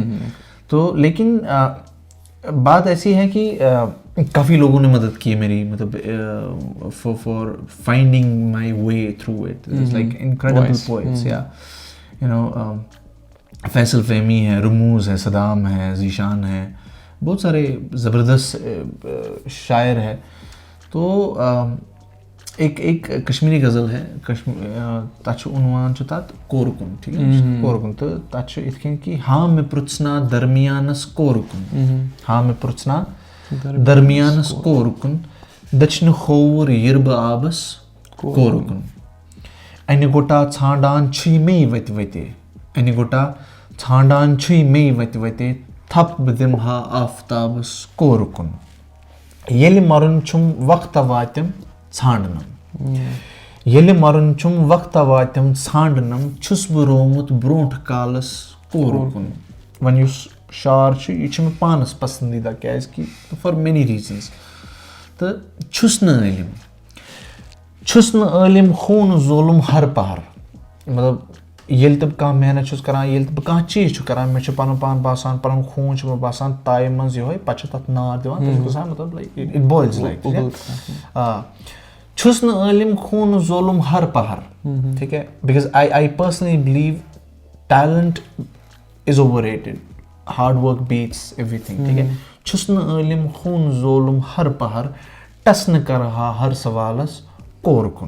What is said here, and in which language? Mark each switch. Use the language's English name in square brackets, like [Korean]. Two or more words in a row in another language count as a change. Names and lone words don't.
[Hindi] तो लेकिन बात ऐसी है कि काफ़ी लोगों ने मदद की है मेरी, मतलब [English] for finding my way through it. it's like incredible poets, [Hindi] या [English] you know [Hindi] फैसल फहमी है, रमूज़ है, सदाम है, जीशान है, बहुत सारे ज़बरदस्त शायर है. तो एक कश्मीरी गज़ल है, [Kashmiri] तच उन्वान छु तत कोरकुन. [Hindi] ठीक है, [Kashmiri] कोरकुन. तो तच इतकें कि हाँ में पृछना दरमियानस कोरकुन, हाँ में पृछना दरमियानस कोरकुन, दक्षिण खोवर यिरब आबस कोरकुन. अने गोटा छांडान छी में वत वते, अने गोटा छांडान छी में वत वते, थप बदिमहा आफ्ताबस कोरकुन. येलि मरुन छुम वक्त वातिम छांडनम, येलि मरुन छुम वक्त वातिम छांडनम, छुस बह रोमुत ब्रोंठ कालस कोरकुन. वन युस शार छु, यह छु मे पानस पसंदीदा, क्याजकि [English] for many reasons. [Kashmiri] तो छुस न इल्म खून जुल्म हर पहर. मतलब येल तब कह मेहनत छुस करान, येल तब कह चीज छु करान, मे छु पन पान बासान, पन खून छु बासान ताय मंज यो पछ तत नार दिवान. तो गसान मतलब [English] like it boils like [Kashmiri] छुस न इल्म खून जुल्म हर पहर. [Hindi] ठीक है, [English] because I personally believe talent is overrated, hard work beats everything. [Hindi] ठीक है, [Kashmiri] छुस न इल्म खून जुल्म हर पहर, टस न करहा हर सवालस कोरकुन.